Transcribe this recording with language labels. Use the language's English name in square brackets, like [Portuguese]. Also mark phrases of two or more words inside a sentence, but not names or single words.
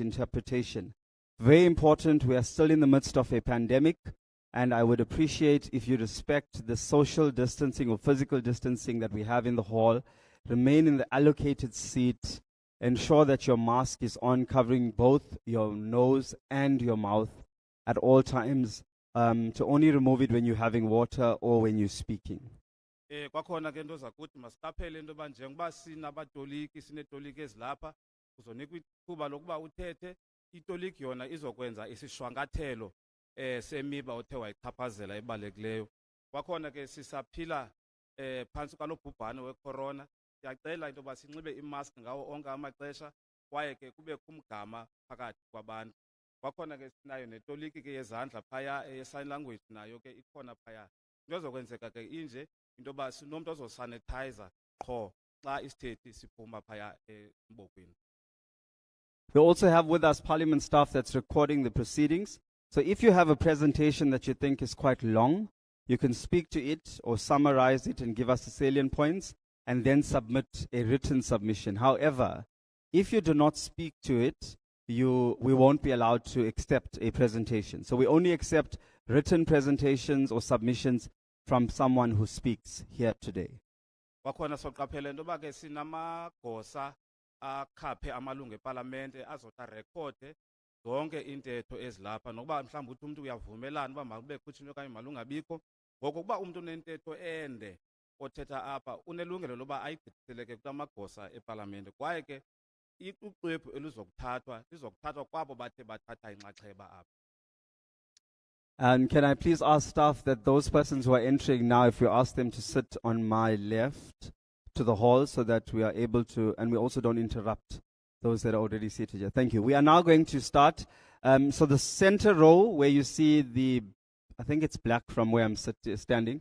[English] Very important, we are still in the midst of a pandemic, and I would appreciate if you respect the social distancing or physical distancing that we have in the hall, remain in the allocated seat, ensure that your mask is on, covering both your nose and your mouth at all times, to only remove it when you're having water or when you're speaking. [Xhosa] Kwakhona ke into zakuthi masiqaphele into yoba njengoba sinabatoliki sinetoliki ezilapha uzonikwa ithuba lokuba uthethe itoliki yona izokwenza isishwankathelo semiba othe wayichaphazela ebalulekileyo. Kwakhona ke sisaphila phantsi kwalo bhubhane wecorona, siyacela into yoba sinxibe imask ngawo onke amaxesha kwaye ke kubekho umgama phakathi kwabantu. Kwakhona ke sinayo netoliki ke yezandla phaya [English] sign language [Xhosa] nayo ke ikhona phaya. Into ezokwenzeka ke inje into yoba sinomntu ozosanitizer qho xa isithethi siphuma phaya embokweni. [English] We also have with us Parliament staff that's recording the proceedings. So if you have a presentation that you think is quite long, you can speak to it or summarize it and give us the salient points and then submit a written submission. However, if you do not speak to it, we won't be allowed to accept a presentation. So we only accept written presentations or submissions from someone who speaks here today. [Xhosa] Kwakhona soqaphela into yoba ke sinamagosa akhaphe amalungu epalamente azota rekhode zonke intetho ezilapha nokuba mhlawumbi uthi umuntu uyavumelana uba makube kuthini okanye malungabikho. Ngoko kuba umuntu unentetho ende othetha apha unelungelo loba ayigqithiseleke kulamagosa epalamente kwaye ke ixwebhu lizokuthathwa kwabo bathe bathatha inxaxheba apha. [English] And can I please ask staff that those persons who are entering now, if we ask them to sit on my left to the hall so that we are able to, and we also don't interrupt those that are already seated here. Thank you. We are now going to start. So the center row where you see I think it's black from where I'm standing.